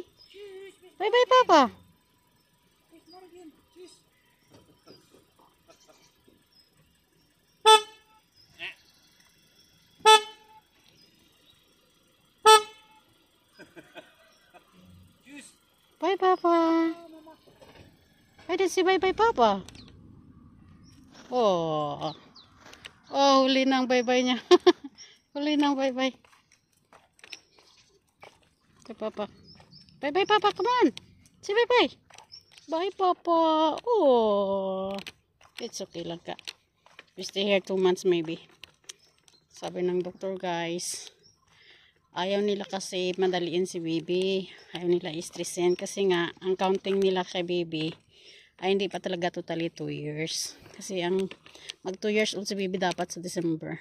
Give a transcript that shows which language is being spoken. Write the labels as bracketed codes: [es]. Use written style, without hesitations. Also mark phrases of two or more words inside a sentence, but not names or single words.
[en] Bye-bye, Papa. Bye, Papa. I didn't say bye-bye, Papa. Oh. [tl] Oh, huli na ang bye-bye niya. Huli na ang bye-bye. Say, Papa. [en] Bye-bye, Papa. Come on. Say bye-bye. Bye, Papa. Oh. It's okay [tl] lang ka. [en] We stay here 2 months maybe. [tl] Sabi ng doktor, guys. Ayaw nila kasi madaliin si baby. Ayaw nila istresin kasi nga ang counting nila kay baby ay hindi pa talaga [en] totally 2 years. [tl] Kasi ang mag [en] 2 years old [tl] si baby dapat sa December.